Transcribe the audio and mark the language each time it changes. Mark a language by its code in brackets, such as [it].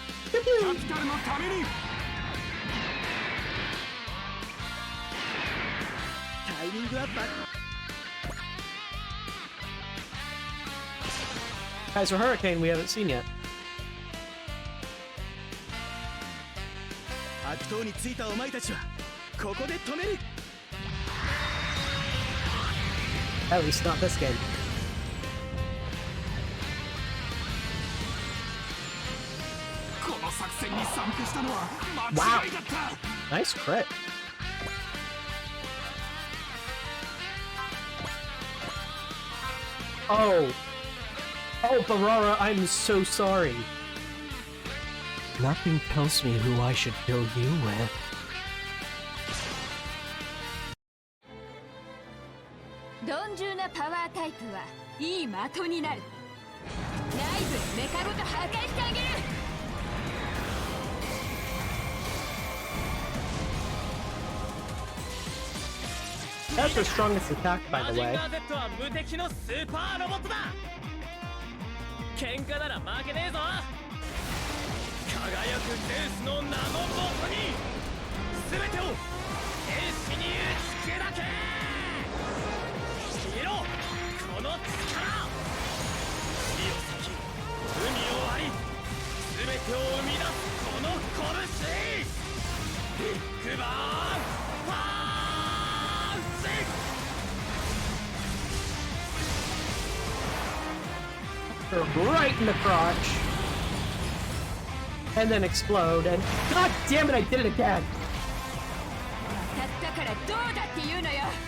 [ja] キャピタルのために。タイミングアップ。 [en] Kaiser Hurricane we haven't seen yet. [ja] 悪党についたお前たちはここで止める。 [en] At least not this game. [ja] この作戦に参加したのは間違いだった。 [en] Nice crit. Oh. Oh, Barara, I'm so sorry. Nothing tells me who I should kill you with. [ja] 鈍重なパワータイプはいい的になる。内部メカごと破壊してあげる。 [en] That's her strongest attack, by the way. [ja] マジンガー Z は無敵のスーパーロボットだ。喧嘩なら負けねえぞ。輝くゼウスの名のもとに全てを天使に打ち砕け。見ろこの力。火を裂き海を割り全てを生み出すこの拳。ビッグバーンパンチ。 [en] Right in the crotch. And then explode, and god damn it, I did it again! [ja] だからどうだって言うのよ。